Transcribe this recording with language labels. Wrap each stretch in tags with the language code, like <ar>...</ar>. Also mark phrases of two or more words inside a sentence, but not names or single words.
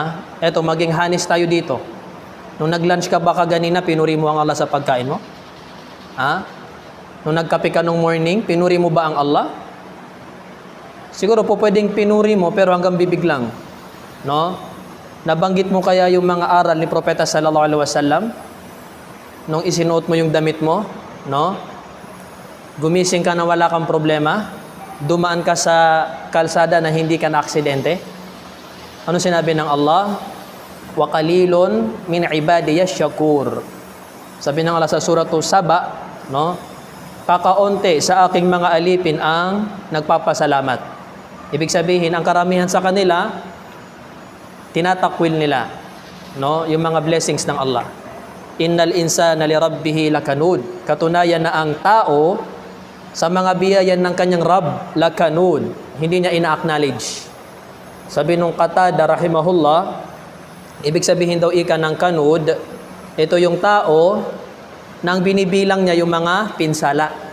<tl>Eto, maging honest tayo dito. Nung nag-lunch ka ba kaganina, pinuri mo ang Allah sa pagkain mo? Ha? Nung nagkape ka nung morning, pinuri mo ba ang Allah? Siguro po pwedeng pinuri mo pero hanggang bibig lang. No? Nabanggit mo kaya yung mga aral ni Propeta</tl> <ar>صلى الله عليه وسلم</ar> <tl>nung isinuot mo yung damit mo? No? Gumising ka na wala kang problema? Dumaan ka sa kalsada na hindi ka na-aksidente? Ano sinabi ng Allah?</tl> <ar>وقليل من عبادي الشكور.</ar> <tl>Sabi ng Allah sa suratu Saba, no? Kakaunti sa aking mga alipin ang nagpapasalamat. Ibig sabihin, ang karamihan sa kanila, tinatakwil nila, no, yung mga blessings ng Allah.</tl> <ar>إن الإنسان لربه لكنود.</ar> <tl>Katunayan na ang tao sa mga biyayan ng kanyang Rabb lakanud. Hindi niya ina-acknowledge. Sabi nung Qatada rahimahullah, ibig sabihin daw ika ng kanud, ito yung tao nang binibilang niya yung mga pinsala.</tl>